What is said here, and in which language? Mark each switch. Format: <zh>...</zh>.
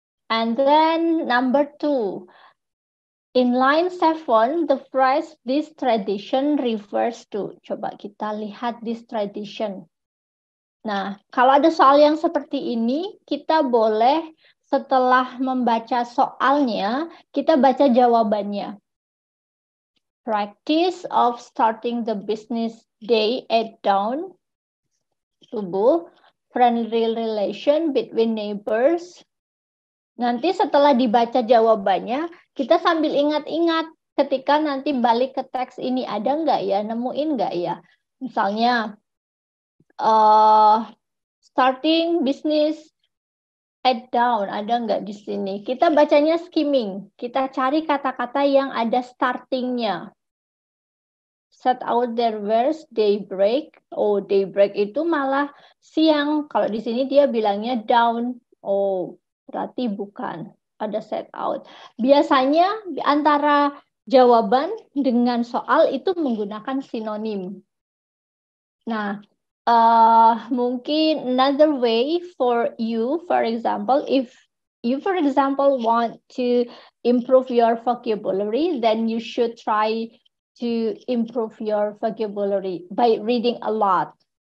<en>And then number 2, in line 7, the phrase this tradition refers to.</en> <id>Coba kita lihat this tradition. Nah, kalau ada soal yang seperti ini, kita boleh setelah membaca soalnya, kita baca jawabannya.</id> <en>Practice of starting the business day at dawn, subuh, friendly relation between neighbors.</en> <id>Nanti setelah dibaca jawabannya, kita sambil ingat-ingat ketika nanti balik ke teks ini ada nggak ya, nemuin nggak ya. Misalnya, starting business at dawn, ada nggak di sini? Kita bacanya skimming, kita cari kata-kata yang ada startingnya.</id> <en>Set out their words, daybreak.</en> <id>Oh, daybreak itu malah siang. Kalau di sini dia bilangnya dawn. Oh, berarti bukan. Ada set out. Biasanya antara jawaban dengan soal itu menggunakan sinonim.</id> <en>Nah, mungkin another way for you, for example, if you, for example, want to improve your vocabulary, then you should try to improve your vocabulary by reading a lot.</en>